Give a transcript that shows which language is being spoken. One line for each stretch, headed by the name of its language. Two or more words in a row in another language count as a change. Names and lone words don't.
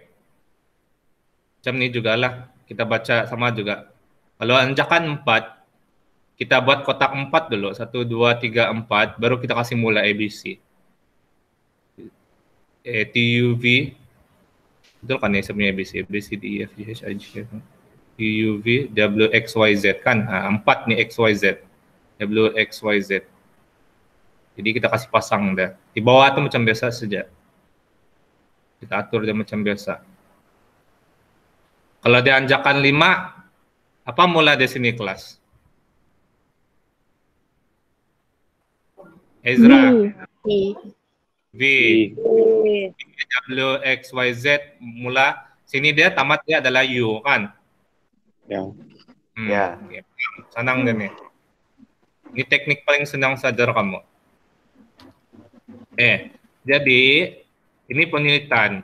Malay: Macam ini juga lah, kita baca sama juga. Kalau anjakan 4, kita buat kotak 4 dulu. 1, 2, 3, 4, baru kita kasih mula ABC. T, U, V. Betul kan ya sebenarnya ABC? A, B, C, D, E, F, G, H, I, J, K, L, U, V, W, X, Y, Z kan? 4 nih X, Y, Z. W, X, Y, Z. Jadi kita kasih pasang dah. Di bawah itu macam biasa saja. Kita atur dia macam biasa. Kalau dia anjakan 5, apa mula di sini kelas? Ezra. V. W, X, Y, Z. Mula. Sini dia tamat dia adalah U kan? Ya. Ya. Okay. Senang dia nih. Ini teknik paling senang sajar kamu. Jadi ini penelitian.